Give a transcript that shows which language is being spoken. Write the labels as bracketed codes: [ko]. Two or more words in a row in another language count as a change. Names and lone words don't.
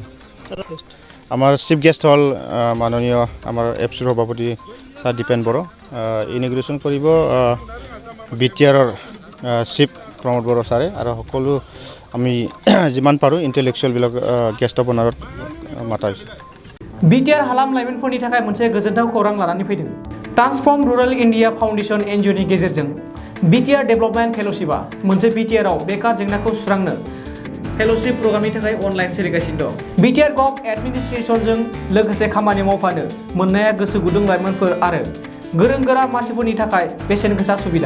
[as] আমাৰ [en] chief guest [as] হ'ল মাননীয় আমাৰ এপছুৰ সভাপতি ছাৰ দীপেন বড়ো, ইনিগ্ৰেশ্যন কৰিব BTRৰ চিফ প্ৰমোদ বড়ো ছাৰে আৰু সকলো আমি যিমান পাৰোঁ ইণ্টেলেকচুৱেলবিলাক [en] guest of honour [as] মাতা হৈছে। [brx] BTR हालाम लाइमोनफोरनि थाखाय मोनसे गोजोनथाव खौरां लानानै फैदों। ट्रान्सफर्म रुरल इन्डिया फाउन्डेसन NGOनि गेजेरजों BTR डेभेलपमेन्ट फेल'शिपआ मोनसे BTRआव बेकार जेंनाखौ सुस्रांनो [en] fellowship programme [brx] थाखाय अनलाइन सोलिगासिनो दं। BTR गभ एडमिनिस्ट्रेशनजों लोगोसे खामानि मावफानो मोननाया गोसो गुदुं लाइमोनफोर आरो गोरों गोरा मानसिफोरनि थाखाय बेसेन गोसा सुबिदा।